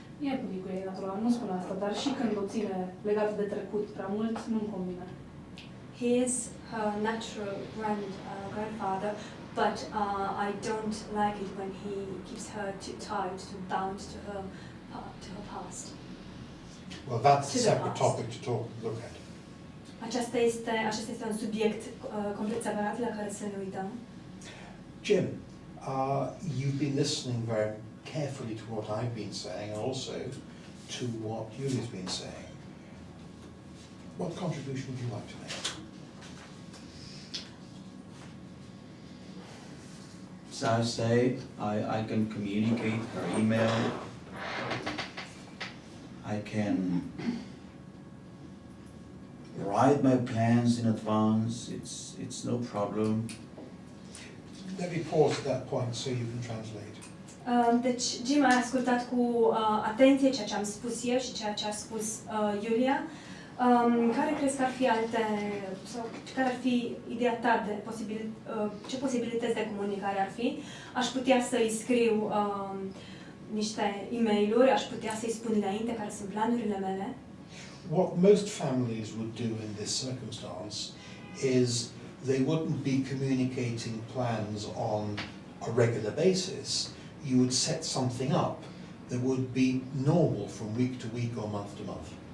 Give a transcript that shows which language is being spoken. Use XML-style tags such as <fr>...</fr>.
<ro>E bunicul ei natural, nu spun asta, dar și când o ține legată de trecut prea mult, nu-mi convine.</ro> <en>He is her natural grandfather, but I don't like it when he keeps her too tied, too bound to her past. Well, that's a separate topic to look at.</en> <ro>Acesta este un subiect complet separat la care să ne uităm.</ro> <en>Jim, you've been listening very carefully to what I've been saying and also to what Yuli's been saying. What contribution would you like to make? So I say I can communicate her email. I can write my plans in advance. It's no problem. Let me pause at that point so you can translate.</en> <ro>Deci, Jim a ascultat cu atenție ceea ce am spus eu și ceea ce a spus Iulia. Care crezi că ar fi alte, sau care ar fi ideea ta de ce posibilități de comunicare ar fi? Aș putea să-i scriu niște e-mail-uri, aș putea să-i spun înainte care sunt planurile mele.</ro> <en>What most families would do in this circumstance is they wouldn't be communicating plans on a regular basis. You would set something up that would be normal from week to week or month to month.</en>